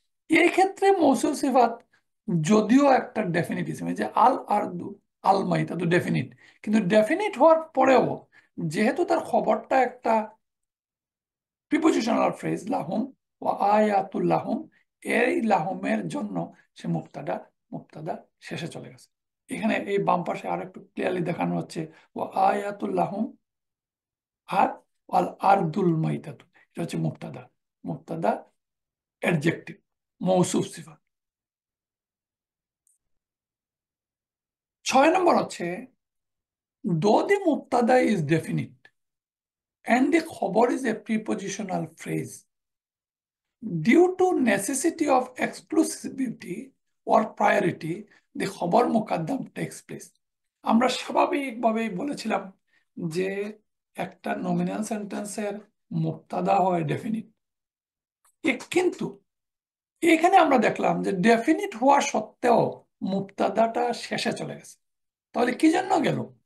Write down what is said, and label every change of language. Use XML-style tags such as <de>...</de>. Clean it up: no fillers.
<bn>এই ক্ষেত্রে মৌসুফ সিফাত যদিও একটা ডেফিনিট ইসম, এই যে আল আরদু আল মাইতা তো ডেফিনিট, কিন্তু ডেফিনিট হওয়ার পরেও যেহেতু তার খবরটা একটা প্রিপোজিশনাল ফ্রেজ লাহুম ও আয়াতুল লাহুম, এই লাহুমের জন্য সে মুবতাদা, মুবতাদা শেষে চলে গেছে। এখানে এই বাম পাশে আর একটু ক্লিয়ারলি দেখানো হচ্ছে ও আয়াতুল লাহুম আর আল আরদুল মাইতাতু, এটা হচ্ছে মুবতাদা, মুবতাদা অ্যাডজেক্টিভ, মৌসুফ সিফাত।</bn> <en>6 number হচ্ছে though the মুবতাদা is definite and the খবর is a prepositional phrase, due to necessity of exclusivity or priority, the খবর মুকাদ্দাম takes place.</en> <bn>আমরা স্বাভাবিকভাবেই বলেছিলাম যে একটা নমিনাল সেন্টেন্সের মুক্তাদা হয় ডেফিনিট, কিন্তু এখানে আমরা দেখলাম যে ডেফিনিট হওয়া সত্ত্বেও মুক্তাদাটা শেষে চলে গেছে। তাহলে কি জন্য গেল?</bn>